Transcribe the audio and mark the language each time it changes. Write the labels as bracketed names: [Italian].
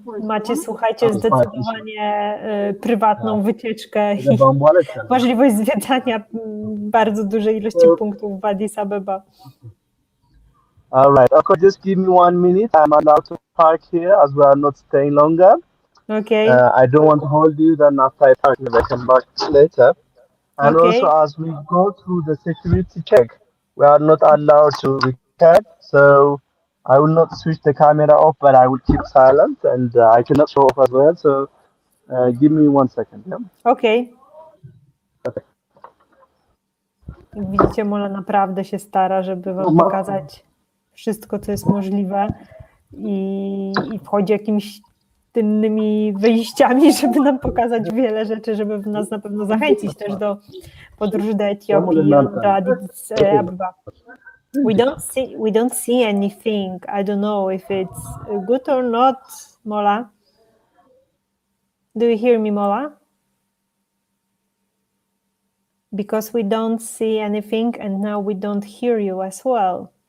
[Polish] Macie, słuchajcie, zdecydowanie prywatną wycieczkę i [Amharic] ከገባም በኋላ ይቻላል። [Polish] możliwość zwiedzania bardzo dużej ilości punktów w Addis Abeba. [English] All right. Okay, just give me 1 minute. I'm allowed to park here as we are not staying longer. Okay, I don't want to hold you. Then after I park, I come back later. And also, okay, as we go through the security check, we are not allowed to record. So I will not switch the camera off, but I will keep silent, and I cannot show off as well. So give me 1 second. Yeah. okay. Okay. [Polish] Jak widzicie, Mola naprawdę się stara, żeby wam pokazać wszystko, co jest możliwe i wchodzi jakimiś tylnymi wyjściami, żeby nam pokazać wiele rzeczy, żeby nas na pewno zachęcić też do podróży do Etiopii i do Addis Abeba. [English] We don't see anything. I don't know if it's good or not, Mola. Do you hear me, Mola? Because we don't see anything and now we don't hear you as well.